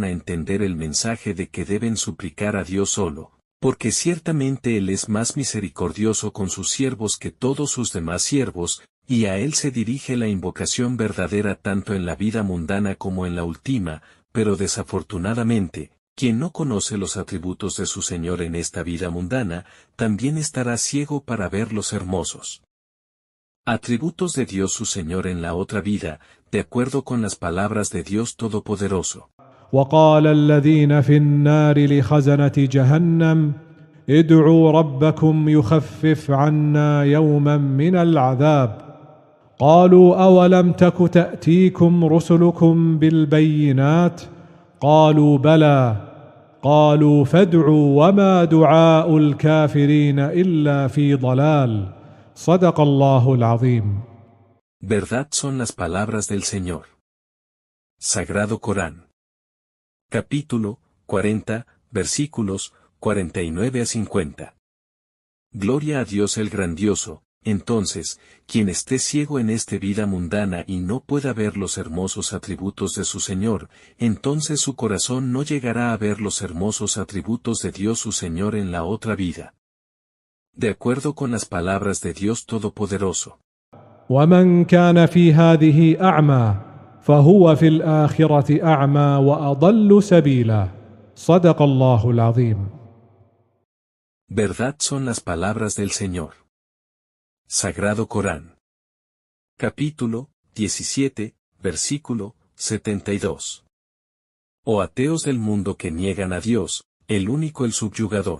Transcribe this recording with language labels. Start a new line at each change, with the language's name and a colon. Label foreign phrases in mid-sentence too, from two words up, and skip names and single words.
Spanish: a entender el mensaje de que deben suplicar a Dios solo, porque ciertamente Él es más misericordioso con sus siervos que todos sus demás siervos, y a Él se dirige la invocación verdadera tanto en la vida mundana como en la última, pero desafortunadamente, quien no conoce los atributos de su Señor en esta vida mundana, también estará ciego para ver los hermosos atributos de Dios su Señor en la otra vida, de acuerdo con las palabras de Dios Todopoderoso.
Arabic: وقال الذين في النار لخزنة جهنم ادعوا ربكم يخفف عنا يوما من العذاب قالوا أولم تك تأتيكم رسلكم بالبينات قالوا بلى قالوا فادعوا وما دعاء الكافرين إلا في ضلال. صدق الله العظيم.
Spanish: Verdad son las palabras del Señor. Sagrado Corán. Capítulo 40, versículos 49 a 50. Gloria a Dios el grandioso. Entonces, quien esté ciego en esta vida mundana y no pueda ver los hermosos atributos de su Señor, entonces su corazón no llegará a ver los hermosos atributos de Dios su Señor en la otra vida. De acuerdo con las palabras de Dios Todopoderoso.
Arabic: ومن كان في هذه أعمى فهو في الآخرة أعمى وأضل سبيلا. صدق الله العظيم.
Spanish: Verdad son las palabras del Señor. Sagrado Corán. Capítulo 17, versículo 72. Oh ateos del mundo que niegan a Dios, el único, el subyugador.